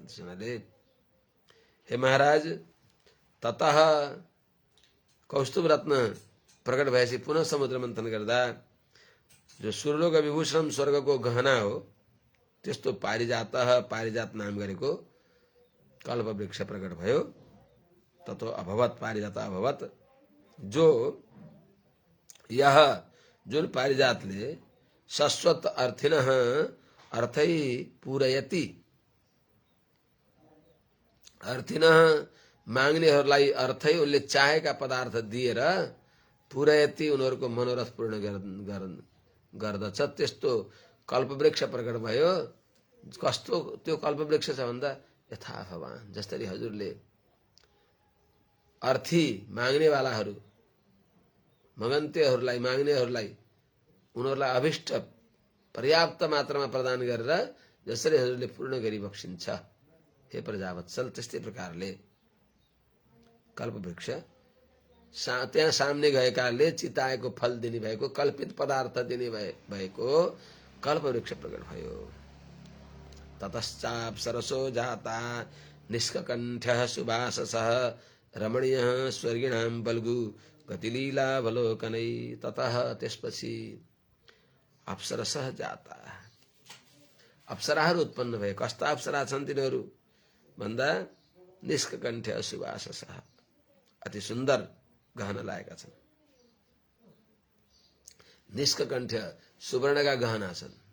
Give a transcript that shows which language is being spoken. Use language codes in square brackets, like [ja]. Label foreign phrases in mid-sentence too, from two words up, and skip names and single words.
[ne] त्यसैले हे महाराज, ततः कौस्तुभ रत्न प्रकट भएपछि पुनः समुद्र मन्थन गर्दा जो सुरलोक विभूषण स्वर्गको गहना हो त्यस्तो पारिजात नाम गरेको कल्पवृक्ष प्रकट भयो। [sa] ततो अभवत पारिजात अभवत, [ne] जो यह जुन पारिजातले [sa] शाश्वत अर्थिनः अर्थै पूरयति, [ne] अर्थिनः माग्नेहरूलाई अर्थै उनले चाहेका पदार्थ दिएर पूरयति उनीहरूको मनोरथ पूर्ण गर्दछ, त्यस्तो कल्पवृक्ष प्रकट भयो। कस्तो त्यो कल्पवृक्ष छ भन्दा यथा भगवान, जसरी हजुरले अर्थी माग्नेवालाहरू मगन्तेहरूलाई माग्नेहरूलाई उनीहरूलाई अभिष्ट पर्याप्त मात्रामा प्रदान गरेर जसरी हजुरले पूर्ण गरी बक्सिन्छ हे प्रजावत्सल, त्यस्तै प्रकारले कल्पवृक्ष त्यहाँ सामने गएकाले चिताएको फल दिने भएको कल्पित पदार्थ दिने भएको कल्पवृक्ष प्रकट भयो। [sa] ततश्चाप्सरसो जाता निष्ककण्ठ्यः सुभाससः रमणीयः स्वर्गिणां बल्गु गतिलीलावलोकनै। [ne] ततः त्यसपछि [sa] अप्सरसः जाता, [ne] अप्सराहरू उत्पन्न भए। कस्ता अप्सरा छन् तिनीहरू भन्दा [sa] निष्ककण्ठ्य सुभाससः, [ne] अति सुन्दर गहना लगाएका छन्। निष्ककण्ठ्य सुवर्णका गहना छन्।